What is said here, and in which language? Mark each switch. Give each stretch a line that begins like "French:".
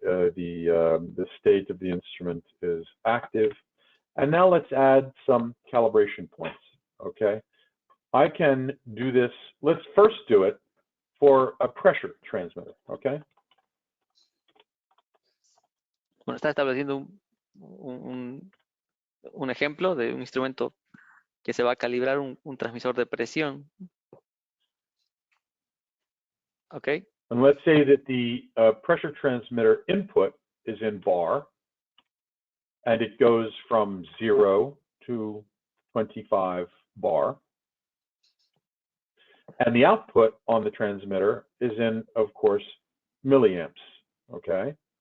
English: The state of the instrument is active, and now let's add some calibration points. Okay, I can do this. Let's first do it for a pressure transmitter. Okay.
Spanish: Bueno, está estableciendo un ejemplo de un instrumento que se va a calibrar un transmisor de presión. Okay.
English: And let's say that the pressure transmitter input is in bar, and it goes from 0 to 25 bar. And the output on the transmitter is in, of course, milliamps. Okay.